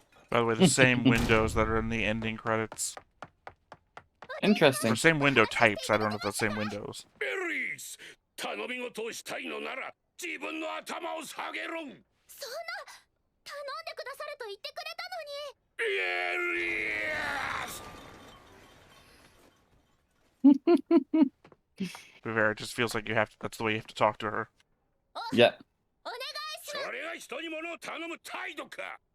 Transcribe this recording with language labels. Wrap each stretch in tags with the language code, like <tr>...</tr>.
<en>By the way, the same windows that are in the ending credits. Interesting. Or same window types. I don't know if that's the same windows.</en> <ja>エリス、頼み事をしたいのなら自分の頭を下げろ。そんな頼んでくださると言ってくれたのに。エリス。</ja> <en>To be fair, it just feels like you have to, that's the way you have to talk to her. Yeah.</en> <ja>それが人に物を頼む態度か。</ja>